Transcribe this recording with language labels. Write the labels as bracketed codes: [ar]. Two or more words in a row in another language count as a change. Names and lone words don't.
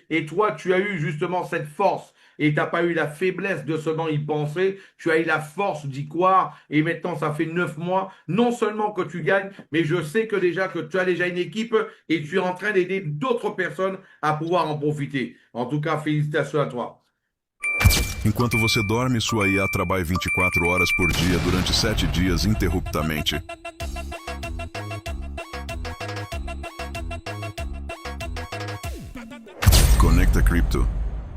[fr] Et toi, tu as eu justement cette force. Et tu n'as pas eu la faiblesse de seulement y penser, tu as eu la force d'y croire. Et maintenant, ça fait 9 mois. Non seulement que tu gagnes, mais je sais que déjà que tu as déjà une équipe et tu es en train d'aider d'autres personnes à pouvoir en profiter. En tout cas, félicitations à toi. [pt] Enquanto você dorme, sua IA trabalha 24 horas por dia durante 7 dias interruptamente. Conecta Crypto.